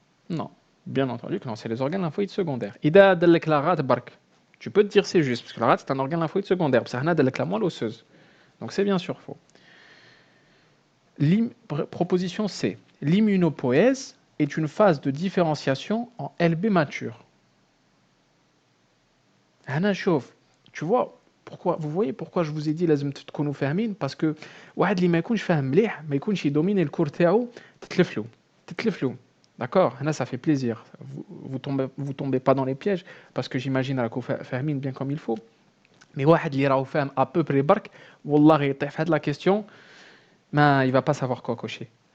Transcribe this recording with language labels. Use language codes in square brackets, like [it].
[fr] Non. Bien entendu que non, c'est les organes lymphoïdes secondaires. Ida dalek la rate bark. Tu peux te dire c'est juste, parce que la rate c'est un organe lymphoïde secondaire. C'est la moelle osseuse. Donc c'est bien sûr faux. Proposition C. L'immunopoïèse est une phase de différenciation en LB mature. Tu vois, vous voyez pourquoi je vous ai dit [ar] لازم تكونوا فاهمين [fr] parce que [ar] واحد اللي ما يكونش فاهم مليح ما يكونش يدوميني الكور تاعو تتلفلو. [fr] D'accord, là ça fait plaisir. Vous tombez pas dans les pièges parce que j'imagine [ar] راكم فاهمين [fr] bien comme il faut. Mais [ar] واحد اللي راهو فاهم [fr] à peu près [ar] برك والله يطيح في هاد [fr] la question il va pas savoir quoi cocher.